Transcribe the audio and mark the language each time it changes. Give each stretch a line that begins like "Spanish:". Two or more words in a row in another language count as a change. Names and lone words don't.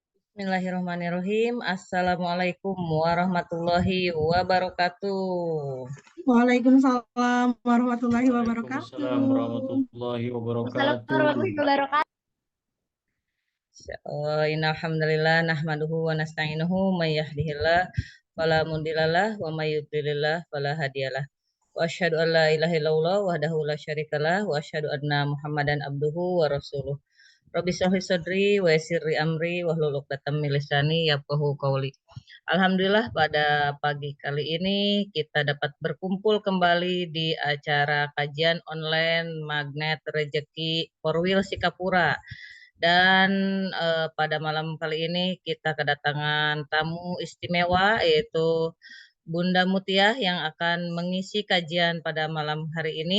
Arabic: بسم الله الرحمن الرحيم. السلام عليكم ورحمة الله وبركاته. وعليكم السلام ورحمة الله وعليكم السلام وبركاته. ورحمة الله وبركاته. السلام عليكم ورحمة الله وبركاته. إن الحمد لله نحمده ونستعينه من يهده الله فلا مضل له ومن يضلل فلا هادي له. وأشهد أن لا إله إلا الله وحده لا شريك له وأشهد أن محمدا عبده ورسوله. رب اشرح لي صدري ويسر لي أمري واحلل عقدة من لساني يفقهوا قولي.
Indonesian: Alhamdulillah pada pagi kali ini kita dapat berkumpul kembali di acara kajian online Magnet Rezeki Korwil Sikapura. Dan pada malam kali ini kita kedatangan tamu istimewa yaitu Bunda Mutiah yang akan mengisi kajian pada malam hari ini.